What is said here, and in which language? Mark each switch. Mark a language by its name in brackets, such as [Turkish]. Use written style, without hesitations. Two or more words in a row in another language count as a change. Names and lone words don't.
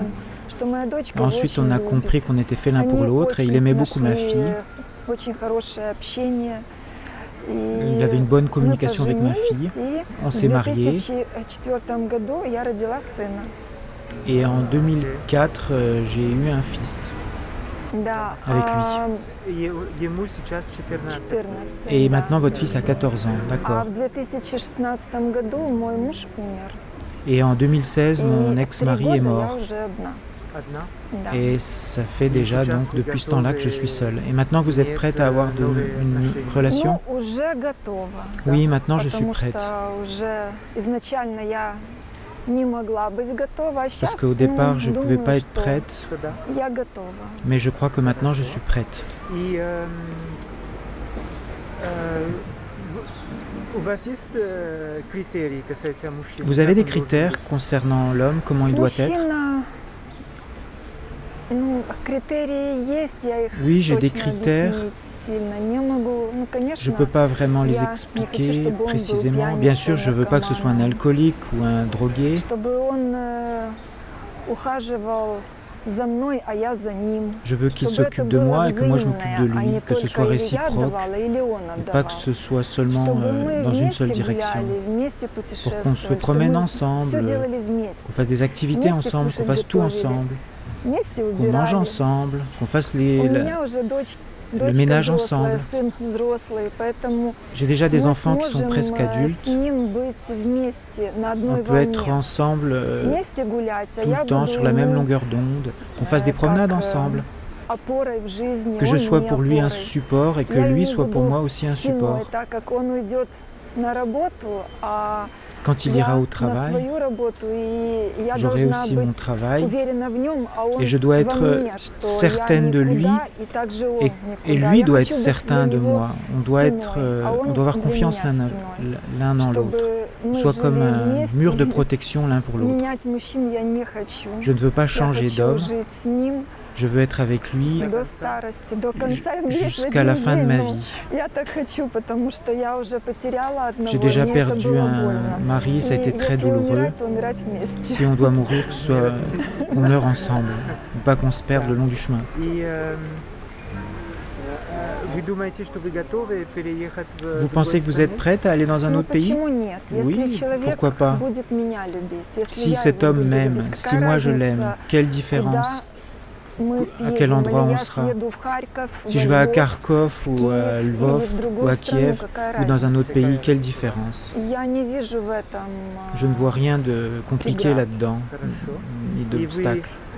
[French] Ensuite on a compris qu'on était fait l'un pour l'autre et il aimait beaucoup ma fille. Il avait une bonne communication avec ma fille. On s'est mariés et en 2004 j'ai eu un fils avec lui. [Russian] Ему сейчас 14. [French] Et maintenant votre fils a 14 ans, d'accord. [Russian] В 2016 году мой муж умер. [French] Et en 2016 mon [Russian] И [French] ex-mari [Russian] 3 [French] est [Russian] года [French] mort. [Russian] я уже одна. Одна? Да. [French] Et ça fait déjà donc depuis ce temps-là que je suis seule. Et maintenant vous êtes prête à avoir une relation? [Russian] Ну, уже готова. [French] Oui, maintenant je suis [Russian] Потому [French] prête. [Russian] что уже изначально я не могла быть готова, а сейчас, [French] Parce qu'au départ je ne pouvais [Russian] думаю, [French] pas être [Russian] что [French] prête, [Russian] Что да? я готова. [French] mais je crois que maintenant je suis prête. [Russian] И у вас есть критерии касательно мужчин? [French] Vous avez [Russian] Как [French] des [Russian] он должен [French] critères [Russian] быть? [French] concernant l'homme, comment il doit être? [Russian] Мужчина, ну, критерии есть, я их [French] Oui, j'ai des [Russian] точно [French] critères. [Russian] объяснить сильно не могу. Ну, конечно, [French] Je ne peux pas vraiment les [Russian] я не хочу, [French] expliquer [Russian] чтобы он был [French] précisément. Bien sûr, je ne veux pas que ce soit un [Russian] наркоманом. [French] alcoolique ou un drogué. [Russian] Чтобы он ухаживал за мной, а я за ним. [French] Je veux qu'il [Russian] Чтобы это [French] s'occupe de [Russian] было [French] moi et que moi je [Russian] взаимное, [French] m'occupe de [Russian] а [French] lui, [Russian] не [French] que ce [Russian] только [French] soit [Russian] или я [French] réciproque, [Russian] отдавала, или он [French] et [Russian] отдавал. [French] pas que ce soit seulement [Russian] Чтобы мы [French] dans une seule [Russian] вместе [French] direction. [Russian] гуляли, вместе [French] Pour qu'on se [Russian] путешествовали, [French] promène [Russian] чтобы мы [French] ensemble, [Russian] все делали вместе. [French] qu'on fasse des activités [Russian] Вместе [French] ensemble, qu'on [Russian] кушать [French] fasse tout [Russian] готовили, [French] ensemble, [Russian] вместе [French] qu'on mange [Russian] убирали. [French] ensemble, qu'on fasse [Russian] У [French] les... [Russian] меня уже дочка [French] ménage [Russian] взрослая, [French] ensemble. [Russian] сын взрослый, поэтому [French] J'ai déjà des [Russian] мы [French] enfants qui sont [Russian] сможем [French] presque [Russian] с [French] adultes. [Russian] ним быть вместе на [French] On [Russian] одной [French] peut être [Russian] волне. [French] ensemble [Russian] Вместе гулять, а [French] tout [Russian] я [French] le temps [Russian] буду [French] sur la même [Russian] ему, [French] longueur d'onde, qu'on fasse des promenades ensemble, [Russian] опорой в жизни, [French] que je [Russian] он [French] sois [Russian] мне [French] pour lui un [Russian] опорой. [French] support et que [Russian] Я [French] lui [Russian] ему [French] soit pour [Russian] буду [French] moi aussi un [Russian] спиной, [French] support. [Russian] так как он уйдет на работу, а [French] Quand il [Russian] я [French] ira au [Russian] на [French] travail, [Russian] свою работу, и я [French] j'aurai [Russian] должна [French] aussi mon [Russian] быть [French] travail [Russian] уверена в нем, а он [French] et je dois [Russian] во [French] être [Russian] мне, что [French] certaine [Russian] я [French] de lui [Russian] никуда, и также он [French] et [Russian] никуда. [French] lui [Russian] Я [French] doit [Russian] хочу [French] être [Russian] быть [French] certain [Russian] для [French] de [Russian] него [French] moi. On doit être, [Russian] стеной, а он [French] on doit avoir [Russian] для [French] confiance [Russian] меня [French] l'un [Russian] стеной. [French] l'un en l'autre. [Russian] Чтобы мы [French] Soit comme [Russian] жили [French] un [Russian] вместе, [French] mur de protection l'un pour l'autre. [Russian] менять мужчин я не хочу. [French] Je ne veux pas [Russian] Я [French] changer [Russian] хочу [French] d'homme, [Russian] жить с ним [French] je veux être avec lui [Russian] до старости, до конца. [French] jusqu'à la fin de ma vie. [Russian] Я так хочу, потому что я уже потеряла одного, [French] J'ai déjà [Russian] и мне это [French] perdu [Russian] было [French] un [Russian] больно. [French] mari, ça a [Russian] И [French] été très [Russian] если [French] douloureux. [Russian] умирать, то умирать вместе. [French] Si on doit mourir, que ce soit qu'on meure ensemble, pas qu'on se perde le long du chemin. [Russian] И вы думаете, что вы готовы переехать в [French] Vous pensez que vous êtes prête à aller dans un [Russian] Ну, [French] autre pays? [Russian] почему нет? [French] Oui, [Russian] Если человек [French] pourquoi pas? [Russian] будет меня любить, если [French] Si [Russian] я [French] cet [Russian] его [French] homme [Russian] буду [French] m'aime, [Russian] любить, [French] si [Russian] какая [French] moi je [Russian] разница, [French] l'aime, quelle différence? à quel endroit on sera. Si je vais à Kharkov ou à Lvov ou à Kiev ou dans un autre pays, quelle différence? Je ne vois rien de compliqué là-dedans, ni d'obstacle.